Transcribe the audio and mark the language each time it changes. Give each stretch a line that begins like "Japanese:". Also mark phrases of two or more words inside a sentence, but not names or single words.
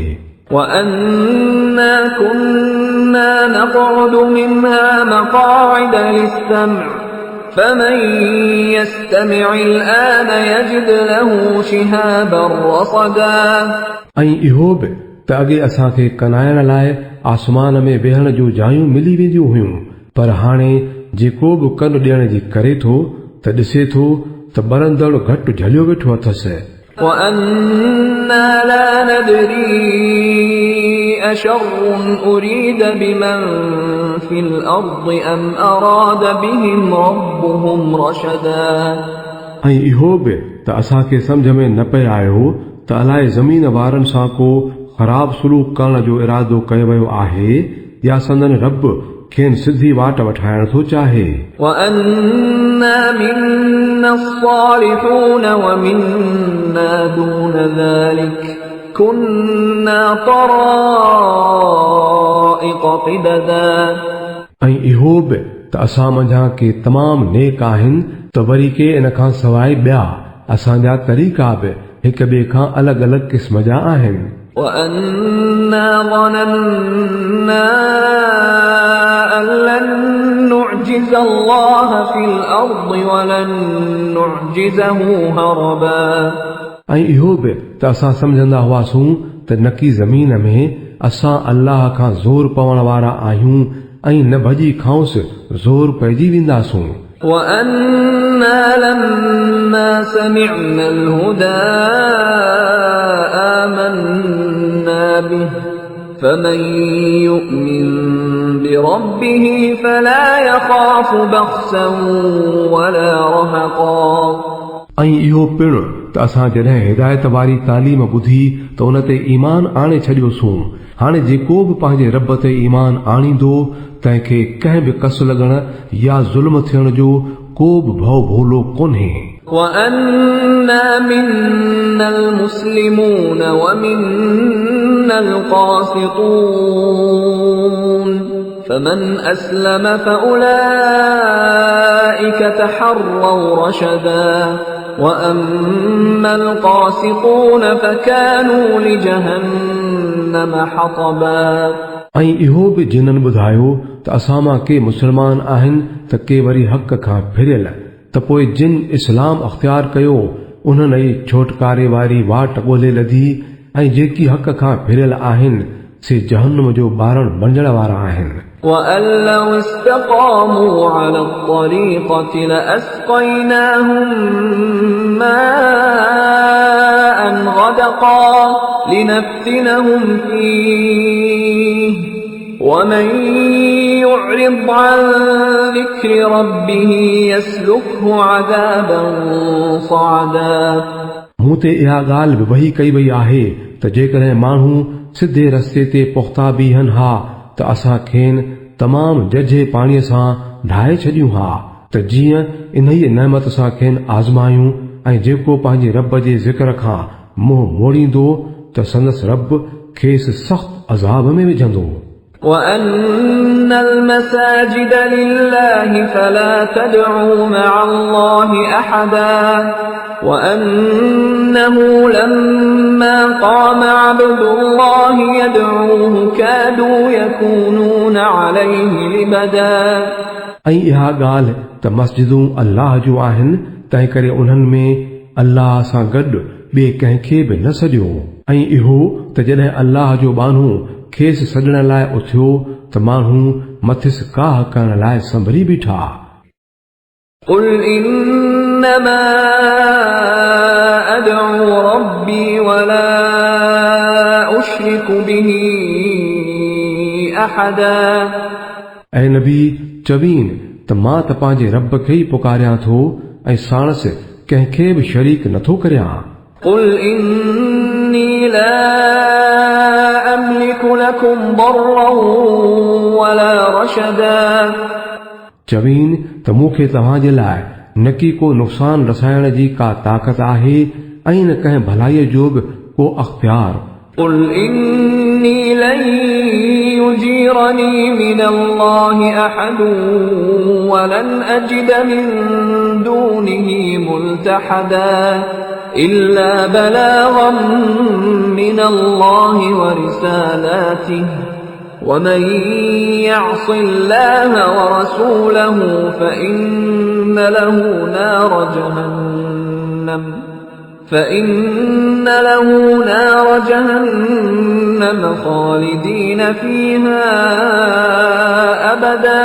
Arabic: وأنا كنا نقعد منها مقاعد للسمع فمن يستمع الآن يجد له شهابا رصدا
Sindhi: ऐं इहो बि त अॻे असांखे कनाइण लाइ आसमान में वेहण जूं जायूं मिली वेंदियूं हुयूं, पर हाणे जेको बि कन ॾियण जी करे थो त ॾिसे थो त ॿरंदड़ घटि झलियो वेठो अथसि।
Arabic: وأنا لا ندري أشر أريد بمن في الأرض أم أراد بهم ربهم رشدا
Sindhi: ऐं इहो बि त असांखे सम्झ में न पिए आयो त अलाए ज़मीन वारनि सां को ख़राब सलूक करण जो इरादो कयो वियो आहे या संदन रब खेनि सिधी वाट वठाइण थो चाहे।
Arabic: وأنا منا الصالحون ومنا دون ذلك كنا طرائق قددا
Sindhi: ऐं इहो बि त असां मंझां के तमामु नेक आहिनि त वरी के इन खां सवाइ ॿिया असांजा तरीक़ा बि हिक ॿिए खां अलॻि अलॻि क़िस्म जा आहिनि।
Arabic: وأنا ظننا أن لن نعجز الله في الأرض ولن نعجزه هربا
Sindhi: ऐं इहो बि त असां सम्झंदा हुआसीं त नकी ज़मीन में असां अल्लाह खां ज़ोर पवण वारा आहियूं ऐं न भॼी खांसि ज़ोर पइजी वेंदासूं।
Arabic: وأنا لما سمعنا الهدى آمنا به فمن يؤمن لربه فلا يخاف بخسا ولا رهقا
Sindhi: ऐं इहो पिणु त असां जॾहिं हिदायत वारी तालीम ॿुधी त उन ते ईमान आणे छॾियोसूं। हाणे जेको बि पंहिंजे रब ते ईमान आणींदो तंहिंखे कंहिं बि कस लॻण या ज़ुल्म थियण जो को बि भउ भोलो कोन्हे।
Arabic: وأنا منا المسلمون ومنا القاسطون فمن أسلم فأولئك تحروا رشدا وأما القاسطون فكانوا لجهنم حطبا
Sindhi: ऐं इहो बि जिन्हनि ॿुधायो त असां मां के मुस्लमान आहिनि त के वरी हक़ खां फिरियल त पोइ जिन इस्लाम अख़्तियार कयो उन्हनि ई छोटकारे वारी वाट ॻोल्हे लधी ऐं जेकी हक़ खां फिरियल आहिनि से जहन्नम जो ॿारण बणजण वारा आहिनि।
Arabic: وأن لو استقاموا على الطريقة لأسقيناهم ماء غدقا لنفتنهم فيه ومن يعرض عن ذكر ربه يسلكه عذابا صعدا
Sindhi: मूं ते इहा ॻाल्हि बि वही कई वई आहे त जेकॾहिं माण्हू सिधे रस्ते ते पुख़्ता बीहनि हा त असां खेनि तमामु जझे पाणीअ सां ढाहे छॾियूं हा त जीअं इन ई नेमत सां खेनि आज़मायूं ऐं जेको पंहिंजे रब जे ज़िक्र खां मुंहुं मोड़ींदो त संदसि रब खेसि सख़्त अज़ाब में विझंदो।
Arabic: وأن المساجد لله فلا تدعوا مع الله أحدا وأنه لما قام عبد الله يدعوه كادوا يكونون عليه لبدا
Sindhi: ऐं इहा ॻाल्हि त मस्जिदूं अल्लाह जूं आहिनि तंहिं करे उन्हनि में अल्लाह सां गॾु ॿिए कंहिंखे बि न सॼो ऐं इहो त जॾहिं अल्लाह जो बानू खेसि सॾण लाइ उथियो त माण्हू मथिस काह करण लाइ संभरी बीठा।
Arabic: قل إنما أدعو ربي ولا أشرك به أحدا
Sindhi: ऐं नबी चवीन त मां त पंहिंजे रब खे ई पुकारियां थो ऐं साणसि कंहिंखे बि शरीक नथो करियां।
Arabic: قل إني لا أملك لكم ضرا ولا رشدا
Sindhi: चवीन त मूंखे तव्हांजे लाइ न की को नुक़सान रसाइण जी का ताक़त आहे ऐं न कंहिं भलाईअ जो बि को अख़्तियार।
Arabic: قل إني لن يجيرني من الله أحد ولن أجد من دونه ملتحدا إلا بلاغا من الله ورسالاته ومن يعص الله ورسوله فإن له نار جهنم خالدين فيها أبدا